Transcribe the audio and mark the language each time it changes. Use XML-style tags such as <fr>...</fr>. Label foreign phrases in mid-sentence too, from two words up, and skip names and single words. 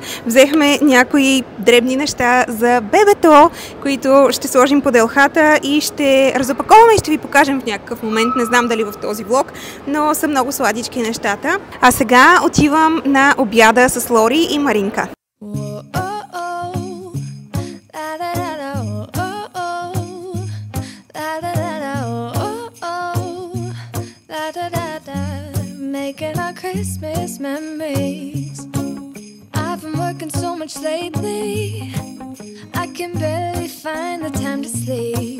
<bg>Взехме някои дребни неща за бебето, които ще сложим под елхата и ще разопаковаме и ще ви покажем в някакъв момент. Не знам дали в този влог, но са много сладички нещата. А сега отивам на обяда с Лори и Маринка.</bg> <en>Making our Christmas memories. I've been working so much lately, I can barely find the time to sleep.</en>